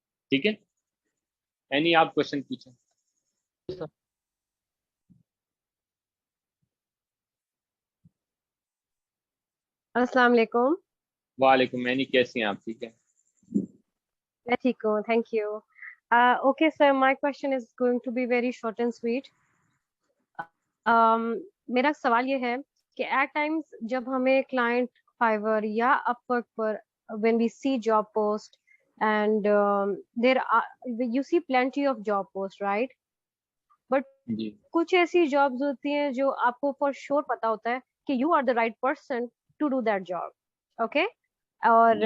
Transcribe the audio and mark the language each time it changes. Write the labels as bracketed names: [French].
[Urdu] ٹھیک ہے, اینی آپ کوشچن پوچھیں. السلام علیکم. وعلیکم, اینی کیسی ہیں آپ؟ ٹھیک ہے, میں ٹھیک ہوں, thank you. [English] Okay, sir, my question is going to be very short and sweet. [Urdu] میرا سوال یہ ہے کہ [English] at times [Urdu] جب ہمیں کلائنٹ فائور یا اپ work per [English] when we see job post and there are you see plenty of job posts, right? But [Urdu] جی کچھ ایسی جابز ہوتی ہیں جو آپ کو فار شور پتا ہوتا ہے کہ [English] you are the right person to do that job, [Urdu] okay, اور